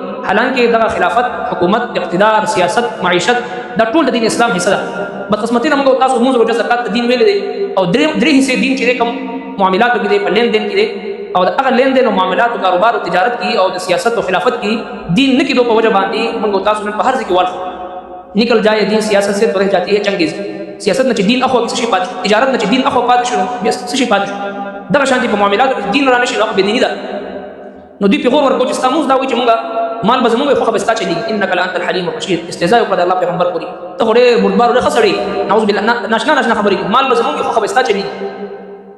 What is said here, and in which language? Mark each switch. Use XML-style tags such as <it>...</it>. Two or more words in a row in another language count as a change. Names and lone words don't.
<ps>حالانکې دغه خلافت، حکومت، اقتدار، سیاست، معیشت دا ټول د دین اسلام حصه ده. بدقسمتي نه موږ تاسو مونځ روژه زکات د دین ویلې دی، او درې حصې دین چې دی کوم معاملاتو کې دی، په لین دین کې دی، او د هغه لین دین او معاملات او کاروبار او تجارت کې او د سیاست او خلافت کې دین نه کېدو په وجه باندې موږ تاسو نن په هر ځای کې والخو.</ps> <ur>نکل جائے دین سیاست سے تو رہ جاتی ہے چنگیز.</ur> <ps>سیاست نه چې دین اخو کې څه شي پاتې، تجارت نه چې دین اخو پاتې شو بیا څه شي پاتې شو. دغه شانتي په معاملاتو کې دین را نشي نو بې دیني ده. نو دوی پیغور ورکړو چې ستا مونځ دا وایي چې مونږ مال به زمونږ خوښه به ستا چلېږي.</ps> <ar>انک لانت الحلیم الرشید.</ar> <ps>استهزاء وکړه د الله پیغمبر پورې، ته خو ډېر بردبار ډېر ښه سړی،</ps> <ar>نعوذ بالله،</ar> <ps>ناشنا خبرې، مال به زمونږ خوښه به ستا چلېږي.</ps>